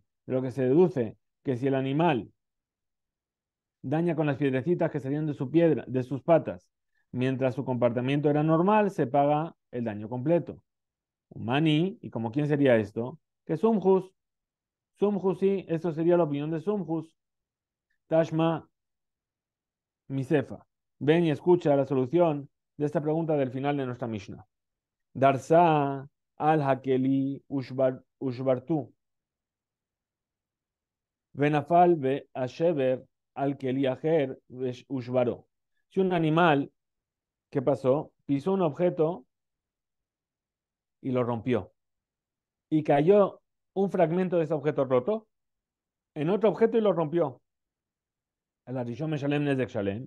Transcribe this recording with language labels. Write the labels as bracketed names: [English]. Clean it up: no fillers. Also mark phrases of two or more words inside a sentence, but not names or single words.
[Spanish] De lo que se deduce que si el animal daña con las piedrecitas que salían de sus patas, mientras su comportamiento era normal, se paga el daño completo. Mani, ¿y como quién sería esto? Que Sumjus. Sumjus, sí, esto sería la opinión de Sumjus. [Aramaic] תא שמע מסיפא. [Spanish] Ven y escucha la solución de esta pregunta del final de nuestra Mishnah. [Hebrew] דרסה על הכלי ושברתו. ונפל השבר על כלי אחר ושברו. [Spanish] Si un animal, ¿qué pasó? Pisó un objeto y lo rompió. Y cayó un fragmento de ese objeto roto en otro objeto y lo rompió. [Hebrew] El הראשון משלם נזק שלם.